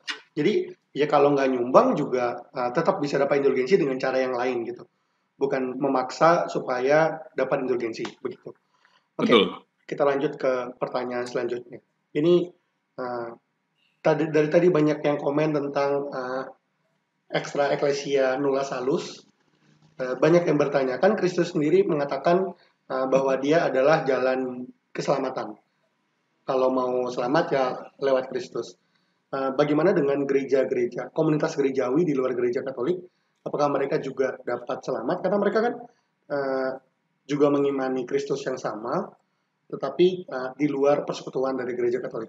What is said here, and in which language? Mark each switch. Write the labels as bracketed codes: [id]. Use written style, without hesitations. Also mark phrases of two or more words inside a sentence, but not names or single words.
[id] Jadi ya kalau nggak nyumbang juga tetap bisa dapat indulgensi dengan cara yang lain gitu, bukan memaksa supaya dapat indulgensi begitu. Oke, kita lanjut ke pertanyaan selanjutnya. Ini dari tadi banyak yang komen tentang [la] extra ecclesia nulla salus. [id] Banyak yang bertanya, kan Kristus sendiri mengatakan bahwa dia adalah jalan keselamatan. Kalau mau selamat ya lewat Kristus. Bagaimana dengan gereja-gereja, komunitas gerejawi di luar gereja Katolik? Apakah mereka juga dapat selamat? Karena mereka kan juga mengimani Kristus yang sama, tetapi di luar persekutuan dari gereja Katolik.